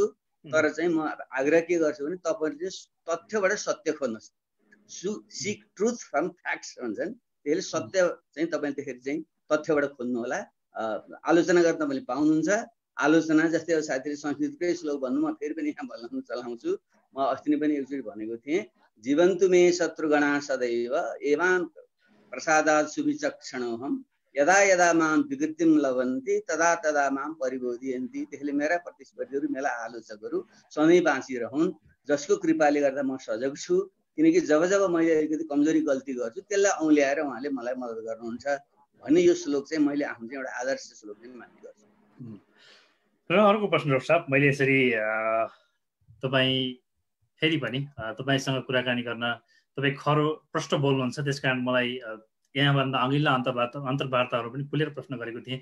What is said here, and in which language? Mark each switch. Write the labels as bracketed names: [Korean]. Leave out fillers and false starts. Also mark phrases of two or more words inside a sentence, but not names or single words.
[Nepali] तर चाहिँ म आग्रह के गर्छु भने तपाईँले तथ्यबाट सत्य खोज्नुहोस्। [English] seek truth from facts [Nepali] भन्छन्। त्यसले सत्य चाहिँ तपाईँले त्यसरी चाहिँ तथ्यबाट खोज्नु होला। आलोचना गर्न तपाईँले पाउनुहुन्छ। आलोचना जस्तै अब साथीले संस्कृतकै श्लोक भन्नु, म फेरि पनि यहाँ भन्न चलाउँछु। म अस्ति नै पनि एकचोटि भनेको थिएँ, [Sanskrit] जीवन्तु मे शत्रुगणा सदैव एवान् प्रसादात् सुविचक्षणोऽहम् यदा यदा मां विकृतिम लभन्ति तदा तदा मां परिबोधयन्ति। [Nepali] त्यसले मेरा प्रतिस्पर्धीहरू, मेरा आलोचकहरू सधैँ बाँचिरहन्, जसको कृपाले गर्दा म सजग छु। किनकि जब जब मैले अलिकति कमजोरी गल्ती गर्छु त्यसलाई औँल्याएर उहाँले मलाई मद्दत गर्नुहुन्छ भन्ने यो श्लोक चाहिँ मैले आफ्नो चाहिँ एउटा आदर्श श्लोक चाहिँ मान्ने गर्छु। र अर्को प्रश्न डाक्टर साहब, मैले यसरी तपाईँ फेरि पनि तपाईँसँग कुराकानी गर्न, तपाईँ खरो प्रश्न बोल्नुहुन्छ, त्यस कारण मलाई यहाँभन्दा अघिल्ला अन्तर्वार्ताहरू पनि खुलेर प्रश्न गरेको थिएँ।